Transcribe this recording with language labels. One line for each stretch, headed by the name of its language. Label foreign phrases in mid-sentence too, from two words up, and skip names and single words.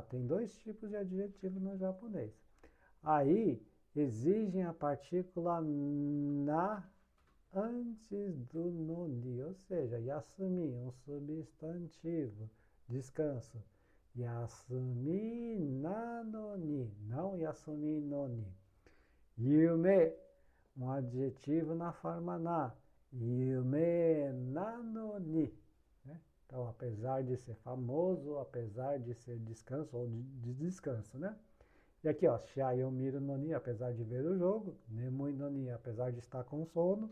Portuguese: Tem dois tipos de adjetivo no japonês. Aí exigem a partícula na antes do noni, ou seja, yasumi, um substantivo, descanso.
Japanese: 休みなのに, não 休みのに.
Portuguese: Yume, um adjetivo na forma na.
Japanese: ゆめなのに. Né?
Portuguese: Então, apesar de ser famoso, apesar de ser descanso ou de descanso, né? E aqui, ó,
Japanese: 試合見るのに,
Portuguese: apesar de ver o jogo.
Japanese: 眠いのに,
Portuguese: apesar de estar com sono.